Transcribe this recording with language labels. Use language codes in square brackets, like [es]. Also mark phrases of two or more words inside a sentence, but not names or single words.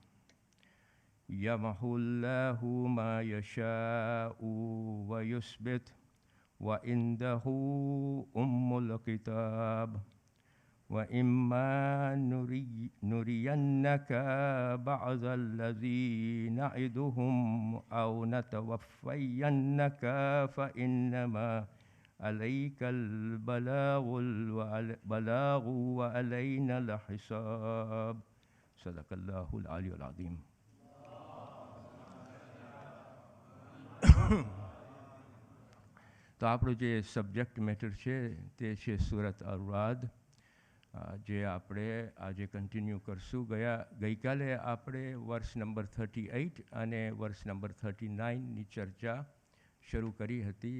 [ar] يمحو الله ما يشاء ويثبت وعنده أم الكتاب وإما نرينك بعض الذي نعدهم أو نتوفينك فإنما عليك البلاغ وعلينا الحساب. صدق الله العلي العظيم. [gu] તો આપણું જે [en] subject matter [gu] છે તે છે સુરત અર-રાદ, જે આપણે આજે કન્ટિન્યુ કરશું. ગઈકાલે આપણે વર્ષ નંબર 38 અને વર્ષ નંબર 39ની ચર્ચા શરૂ કરી હતી.